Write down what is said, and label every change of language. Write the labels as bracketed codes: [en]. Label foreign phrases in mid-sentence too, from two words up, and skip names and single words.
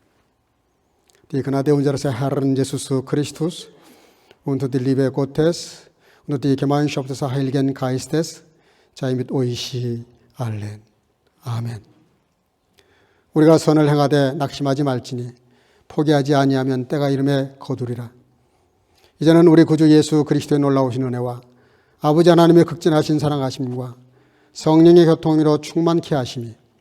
[de] Die Gnade unseres Herrn Jesus Christus und die Liebe Gottes und die Gemeinschaft des Heiligen Geistes sei mit euch allen. [ko] 아멘. 우리가 선을 행하되 낙심하지 말지니 포기하지 아니하면 때가 이름에 거두리라. 이제는 우리 구주 예수 그리스도의 놀라우신 은혜와 아버지 하나님의 극진하신 사랑하심과 성령의 교통으로 충만케 하심이